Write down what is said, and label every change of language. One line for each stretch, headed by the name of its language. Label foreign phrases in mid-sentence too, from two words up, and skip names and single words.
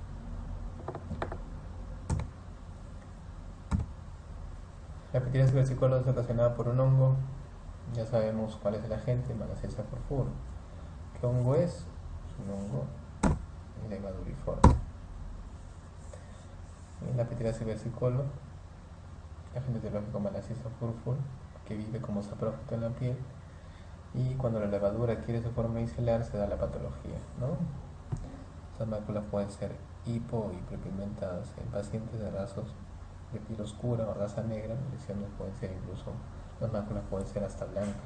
Spanish: La pitiriasis versicolor es ocasionada por un hongo. Ya sabemos cuál es el agente, Malassezia furfur. ¿Qué hongo es? Es un hongo levaduriforme. En la pitiriasis versicolor, agente etiológico Malassezia furfur, que vive como saprófito en la piel, Y cuando la levadura adquiere su forma micelar se da la patología, ¿no? Estas máculas pueden ser hipo y hiperpigmentadas en pacientes de rasos de piel oscura o raza negra. Las lesiones pueden ser incluso, las máculas pueden ser hasta blancas.